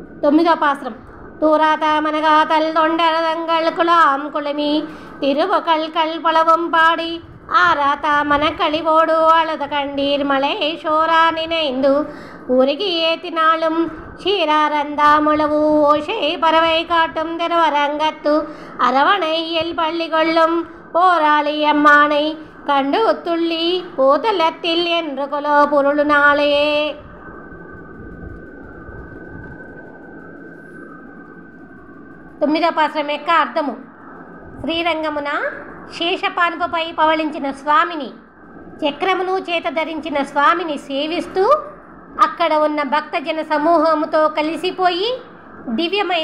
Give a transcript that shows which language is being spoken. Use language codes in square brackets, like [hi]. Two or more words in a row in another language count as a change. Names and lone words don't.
[te] 9వ పాసురం. [ta] தூராதாமனகாதல் தொண்டரதங்கள் குலாம் குழுமி திருவுகள் கல்பளவும் பாடி ஆராதா மனக்களிவோடு அழுத கண்டீர் மலை சோரா நினைந்து உருகி ஏத்தினாலும் ஷீராரந்தாமுளவு ஓஷை பறவை காட்டும் திருவரங்கத்து அரவணையில் பள்ளி கொள்ளும் போராளி அம்மானை கண்டு துள்ளி பூதலத்தில் என்று கொலோ பொருள் நாளே. [te] తొమ్మిదో పాశ్రం యొక్క అర్థము. శ్రీరంగమున శేషపానుపై పవళించిన స్వామిని, చక్రమును చేత ధరించిన స్వామిని సేవిస్తూ అక్కడ ఉన్న భక్తజన సమూహముతో కలిసిపోయి దివ్యమైన